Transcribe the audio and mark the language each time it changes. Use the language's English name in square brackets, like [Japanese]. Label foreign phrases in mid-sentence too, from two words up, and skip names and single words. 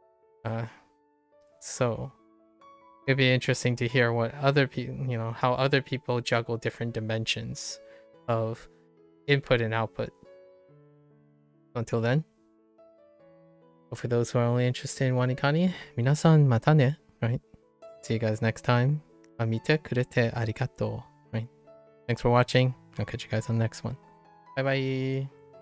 [English] So it'd be interesting to hear what other people, how other people juggle different dimensions of input and output. Until then, for those who are only interested in WaniKani, [Japanese] みなさん また ね, [English] right? See you guys next time. [Japanese] 見て くれて ありがとう. [English] Right. Thanks for watching. I'll catch you guys on the next one. Bye bye.